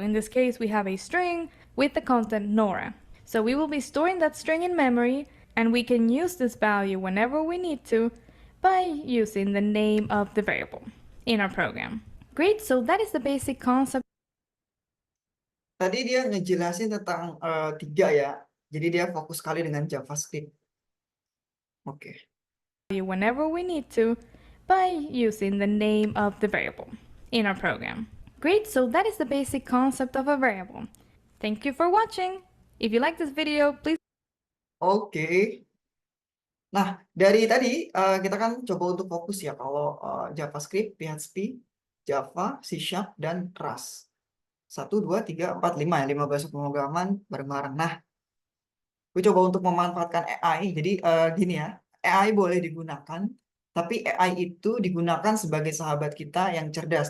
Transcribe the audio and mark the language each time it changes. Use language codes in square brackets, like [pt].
[en] In this case, we have a string with the content Nora. So we will be storing that string in memory, and we can use this value whenever we need to by using the name of the variable in our program. Great, so that is the basic concept. [id] Tadi dia ngejelasin tentang tiga ya. Jadi dia fokus sekali dengan JavaScript. Oke. [en] Whenever we need to by using the name of the variable in our program. Great, so that is the basic concept of a variable. Thank you for watching. If you like this video, please. Oke. [id] Nah, dari tadi kita kan coba untuk fokus ya kalau JavaScript, PHP, Java, C Sharp, dan Rust. 1, 2, 3, 4, 5 ya, 5 bahasa pemrograman bareng-bareng. Nah, gue coba untuk memanfaatkan AI. Jadi gini ya, AI boleh digunakan, tapi AI itu digunakan sebagai sahabat kita yang cerdas.